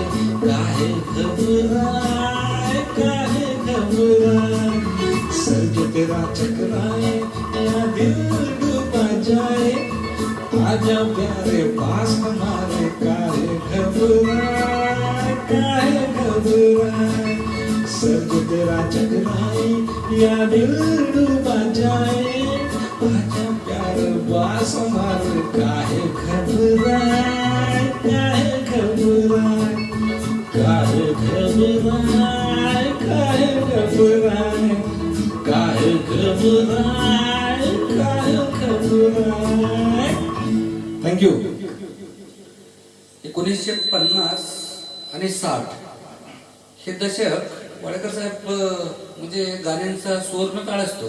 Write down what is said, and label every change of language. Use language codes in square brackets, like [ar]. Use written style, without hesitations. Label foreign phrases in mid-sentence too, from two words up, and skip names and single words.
[hi] काहे घबराए सर जो तेरा चकराए या दिल डूबा जाए आजा प्यारे पास हमारे काहे घबराए. सर जो तेरा चकराए या दिल डूबा जाए आजा प्यारे पास हमारे काहे घबराए. [mr] थँक्यू. 1950 आणि 60 हे दशक वाडेकर साहेब म्हणजे गाण्यांचा सुवर्ण काळ असतो.